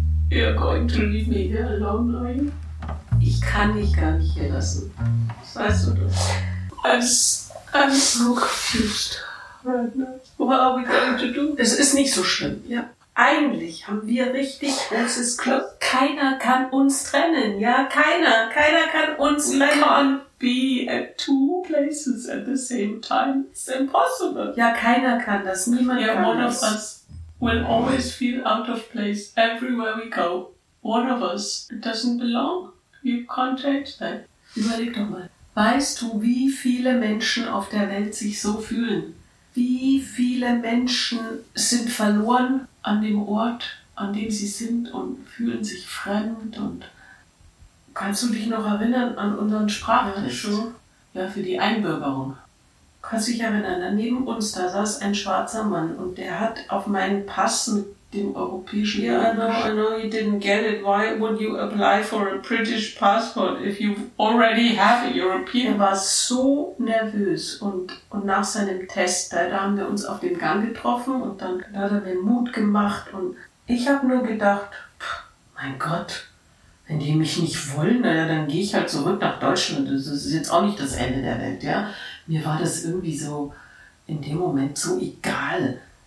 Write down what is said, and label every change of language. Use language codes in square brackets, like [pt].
[en] You're going to leave me here alone, Larry? [de] Ich kann dich gar nicht hier lassen. Weißt du das? [en] I'm so confused. What are we going to do? [de] Es ist nicht so schlimm, ja. Eigentlich haben wir richtig großes Glück. Keiner kann uns trennen, ja? Keiner kann uns trennen. [en] We can't be at two places at the same time. It's impossible. [de] Ja, keiner kann das. Niemand kann das. [en] Yeah, one of us will always feel out of place everywhere we go. One of us doesn't belong. You can't change that. [de] Überleg doch mal. Weißt du, wie viele Menschen auf der Welt sich so fühlen? Wie viele Menschen sind verloren an dem Ort, an dem sie sind und fühlen sich fremd? Und kannst du dich noch erinnern an unseren Sprachtest? Ja, für die Einbürgerung. Kannst du dich erinnern? Neben uns, da saß ein schwarzer Mann und der hat auf meinen Pass mit dem europäischen... [en] I know, you didn't get it. Why would you apply for a British passport if you already have a European? [de] Er war so nervös und nach seinem Test, da haben wir uns auf dem Gang getroffen und dann hat er mir Mut gemacht und ich habe nur gedacht, mein Gott, wenn die mich nicht wollen, naja, dann gehe ich halt zurück nach Deutschland. Das ist jetzt auch nicht das Ende der Welt, ja. Mir war das irgendwie so in dem Moment so egal.